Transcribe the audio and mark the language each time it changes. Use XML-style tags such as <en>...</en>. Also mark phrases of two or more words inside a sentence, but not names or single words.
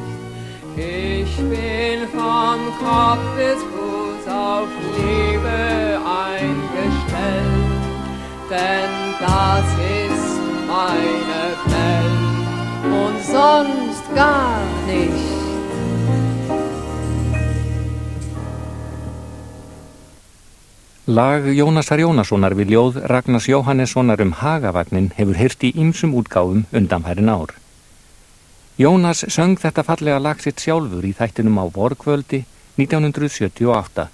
<de>Ich bin vom Kopf bis Fuß auf Liebe eingestellt, denn das ist meine Welt und sonst gar nicht.</de> <is>Lag Jónasar Jónassonar við ljóð Ragnars Jóhannessonar Hagavagnin hefur heyrt í ýmsum útgáfum undanfærin ár. Jónas söng þetta fallega lag sitt sjálfur í þættinum á vorkvöldi 1978.</is>